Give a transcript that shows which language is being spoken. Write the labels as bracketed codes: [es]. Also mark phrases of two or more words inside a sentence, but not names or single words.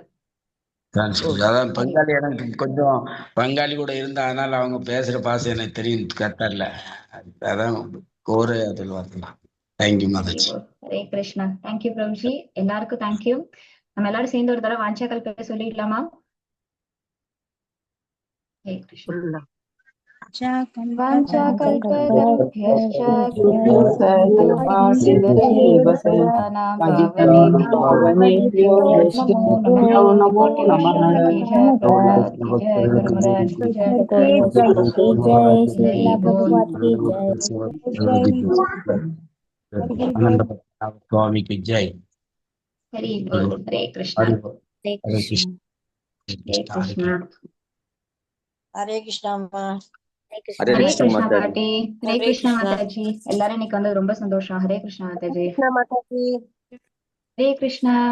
[ta] அதான் பங்காளி, எனக்கு கொஞ்சம் பங்காளி கூட இருந்தா, அதனால அவங்க பேசுற பாசம் எனக்கு தெரியும் கரெக்டா. அதான் கோரே அதில் வரலாம். தேங்க்யூ மாதாஜி. ஹரே கிருஷ்ணா. தேங்க்யூ பிரபுஜி. எல்லாருக்கும் தேங்க்யூ. நம்ம எல்லாரும் சேர்ந்து ஒரு தடவை வாஞ்சாக்கள் பேர் சொல்லிடலாமா? ஹரே கிருஷ்ணா. [sa] वाञ्छाकल्पतरुभ्यश्च कृपासिन्धुभ्यः पावनेभ्यो पावनेभ्यो नमो नमः। नमो कोटि नमः। [hi] वैष्णव की जय, प्रभुपाद की जय, गुरु महाराज की जय। जय हरि शीला बोल। प्रभुपाद की जय। आनंद स्वामी की जय। हरि बोल। हरे कृष्णा। हरि बोल। [sa] हरे हरे कृष्ण। हरे कृष्ण हरे कृष्णा। [ta] ஹரே கிருஷ்ணாம்மா. [sa] हरे हरे कृष्ण कृष्णा [hi] माता दी। [ta] பாட்டி. ஹரே ஹரே கிருஷ்ணா கிருஷ்ணா. மாதாஜி. எல்லாரும் இன்னைக்கு வந்து ரொம்ப சந்தோஷம். ஹரே கிருஷ்ணா மாதாஜி. கிருஷ்ண மாதாஜி. ஹரே கிருஷ்ணா.